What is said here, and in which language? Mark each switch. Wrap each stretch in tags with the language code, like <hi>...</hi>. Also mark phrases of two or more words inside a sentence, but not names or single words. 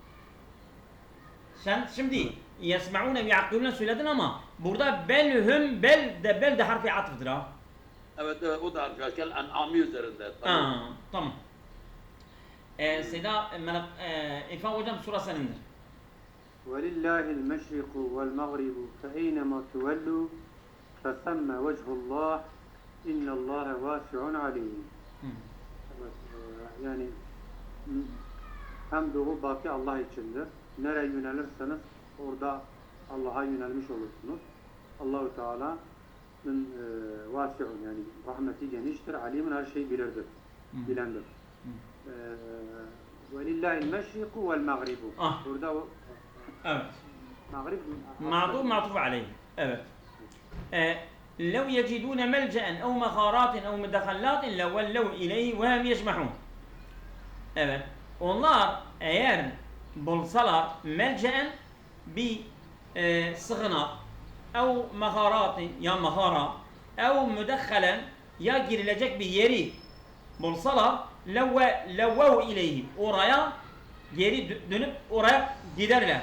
<tr>Sen şimdi</tr> <ar>يسمعون ويقولون</ar> <tr>söyledin ama burada belhum bel de harfi atıftır ha. Evet o da harfi kel an'ami üzerinde. Tamam. Tamam. Seyda İrfan hocam sura senindir.</tr> <ar>وَلِلَّهِ الْمَشْرِقُ وَالْمَغْرِبُ فَاَيْنَمَا تُوَلُّوا فَثَمَّ وَجْهُ اللّٰهِ اِنَّ اللّٰهَ وَاسِعٌ عَلِيمٌ.</ar> <tr>Evet, yani hem doğu batı Allah içindir. Nereye yönelirseniz orada Allah'a yönelmiş olursunuz. Allahu Teala'nın vasi'un yani rahmeti geniştir. Alimin her şeyi bilirdir. Bilendir.</tr> <ar>وَلِلَّهِ الْمَشْرِقُ وَالْمَغْرِبُ.</ar> <tr>Burada evet. Mağrib</tr> <ar>معطوف عليه.</ar> <tr>Evet.</tr> <ar>لو يجدون ملجأ أو مغارات أو مدخلات لولوا إليه وهم يجمعون.</ar> <tr>Evet. Onlar eğer bulsalar melce'en bir sığınak</tr> <ar>أو مغارات</ar> <tr>ya mağara</tr> <ar>أو مدخلا</ar> <tr>ya girilecek bir yeri bulsalar</tr> <ar>لولوا إليه</ar> <tr>oraya geri dönüp oraya giderler.</tr>